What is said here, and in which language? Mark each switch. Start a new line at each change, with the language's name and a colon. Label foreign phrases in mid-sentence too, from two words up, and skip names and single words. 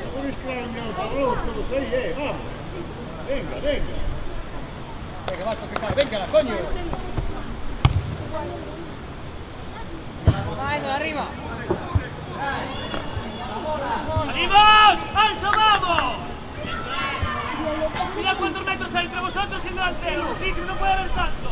Italian: Non rischiare il pallone, lo sei, vamos.
Spanish: Venga.
Italian: Venga, Marco, che fai?
Spanish: Venga, coño. ¡Salimos! ¡Anso, vamos! Mira cuántos metros hay entre vosotros y el delantero. Sí, que no puede haber tanto.